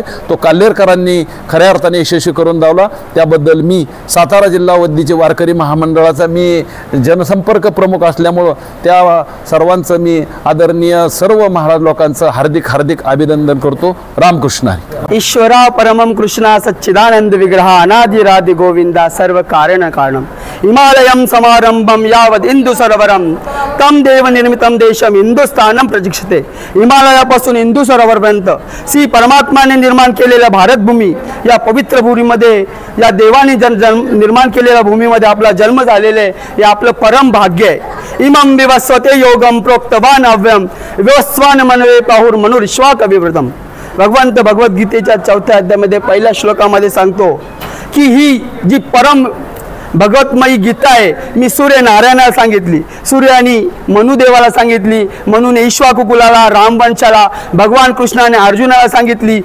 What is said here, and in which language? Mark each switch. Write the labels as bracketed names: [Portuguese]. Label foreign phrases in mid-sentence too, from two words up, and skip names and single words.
[Marathi] तो काल्हेरकरांनी खऱ्या अर्थाने यशस्वी करून दावला. त्याबद्दल मी सातारा जिल्हा वद्दीचे वारकरी महामंडळाचा मी जनसंपर्क प्रमुख असल्यामुळं त्या सर्वांचं मी आदरणीय सर्व महाराज लोकांचं हार्दिक हार्दिक अभिनंदन करतो. रामकृष्ण हरी. [Sanskrit] ईश्वरा परमं कृष्णा सच्चिदानंद विग्रह अनादिरादि गोविंदा सर्व कारण कारणम हिमालयम समारंभम यावद इंदु सरोवरम तम देव निर्मितम देशम हिंदुस्थानम प्रतीक्षते. [Marathi] हिमालयापासून इंदू सरोवरपर्यंत श्री परमात्माने निर्माण केलेल्या भारतभूमी या पवित्र भूमीमध्ये या देवाने निर्माण केलेल्या भूमीमध्ये आपला जन्म झालेले हे आपलं परम भाग्य आहे. [Sanskrit] इमं विवस्वते योगम प्रोक्तवान अव्यम विवस्वान मनवे पाहुर मनुरिश्वाक अभिवृतम. [Marathi] भगवंत भगवद्गीतेच्या 4थ्या अध्यायामध्ये पहिल्या श्लोकामध्ये सांगतो की ही जी परम भगवतमयी गीता आहे मी सूर्यनारायणाला सांगितली, सूर्याने मनुदेवाला सांगितली, मनुने ईश्वाकुकुलाला, रामवंशाला, भगवान कृष्णाने अर्जुनाला सांगितली.